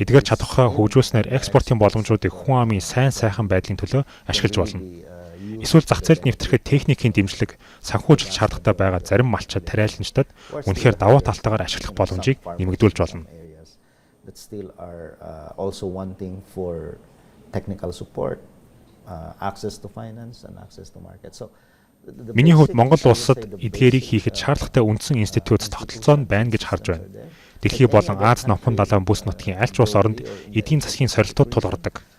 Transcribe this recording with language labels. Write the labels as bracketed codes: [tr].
[mn] Эдгээр чадвараа хөгжүүлснээр экспортын боломжуудыг хүн амын сайн сайхан байдлын төлөө ашиглаж болно. Эсвэл зах зээлд нэвтрэхэд техникийн дэмжлэг, санхүүжилт шаардлагатай байгаа зарим малчид тариаланчдад үнэхээр давуу талтайгаар ашиглах боломжийг нэмэгдүүлж болно. [en] That still are also wanting for technical support, access to finance and access to market. So [mn] Миний хувьд Монгол улсад эдгээрийг хийхэд шаардлагатай үндсэн институт тогтолцоо нь байна гэж харж байна. Дэлхий болон Аз номхон далайн бүс нутгийн аль ч улс оронд эдийн засгийн сорилтууд тулгардаг.